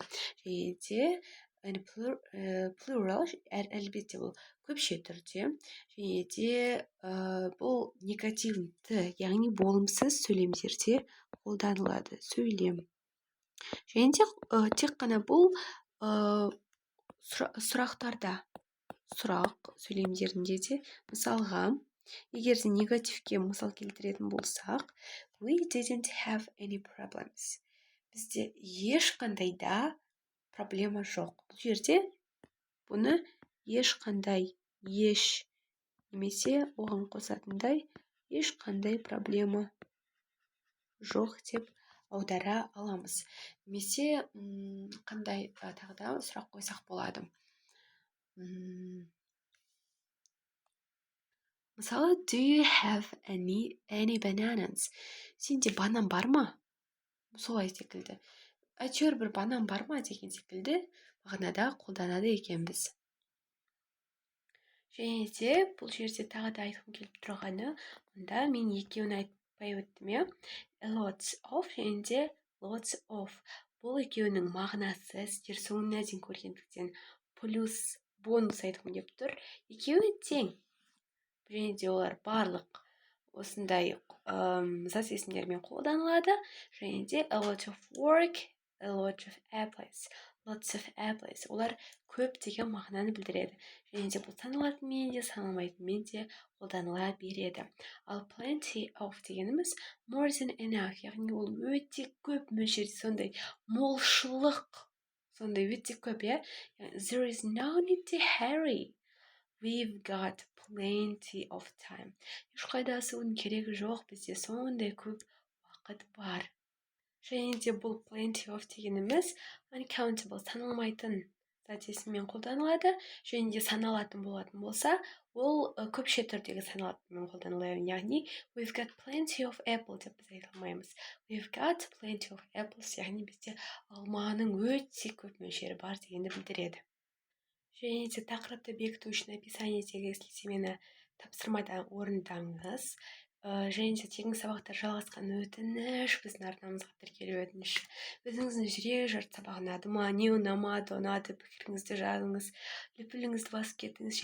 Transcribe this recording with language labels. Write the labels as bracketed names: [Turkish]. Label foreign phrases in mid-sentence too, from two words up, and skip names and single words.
[Kazakh] Және де plural, әлбетте бұл көпше түрде, және де бұл негативті, яғни болымсыз сөйлемдерде қолданылады. Сөйлем. Және де тек қана бұл сұрақтарда, сұрақ сөйлемдерінде де, мысалға, егер де негативке мысал келтіретін болсақ, [English] we didn't have any problems. [Kazakh] Бізде ешқандай да проблема жоқ. Бұл жерде бұны ешқандай, немесе оған қосатындай ешқандай проблема жоқ деп аудара аламыз. Немесе қандай тағы да сұрақ қойсақ болады. Мысалы, [English] do you have any bananas? [Kazakh] Сенде банан бар ма? Солай секілді. Әйтеуір бір банан бар ма деген секілді мағынада қолданады екенбіз. Және де бұл жерде тағы да айтқым келіп тұрғаны, мұнда мен екеуін айтпай өттім. [English] Lots of [Kazakh] және де [English] lots of. [Kazakh] Бұл екеуінің мағынасы сіздер соңына дейін көргендіктен плюс бонус айтқым келіп тұр. Екеуі тең. Және де олар барлық осындай зат есімдермен қолданылады. Және де [English] a lot of work, a lot of apples. Lots of apples. [Kazakh] Олар көп деген мағынаны білдіреді. Және де бұл саналатынмен де, саналмайтынмен де қолданыла береді. [English] Ал plenty of дегеніміз more than enough. [Kazakh] Яғни ол өте көп мөлшерде, сондай молшылық, сондай өте көп, [English] There is no need to hurry. We've got plenty of time. [Kazakh] Ешқайда асығудың керегі жоқ, бізде сондай көп уақыт бар. Және де бұл [English] plenty of [Kazakh] дегеніміз uncountable, статисімен қолданылады, және де саналатын болатын болса, ол көпше түрдегі саналатынмен қолданылады. Яғни [English] we've got plenty of apple [Kazakh] деп біз айта алмаймыз. [English] We've got plenty of apples, [Kazakh] яғни бізде алманың өте көп мөлшері бар дегенді білдіреді. Және де тақырыпты бекіту үшін описаниедегі сілтемені тапсырмада орындаңыз. Және де тегін сабақтар жалғасқан өтініш, біздің арнамызға тіркелу өтініші. Өзіңіздің жүрек жырт сабақ ұнады ма, не ұнамады, пікіріңізді жазыңыз, лүпіліңізді басып кетіңіз.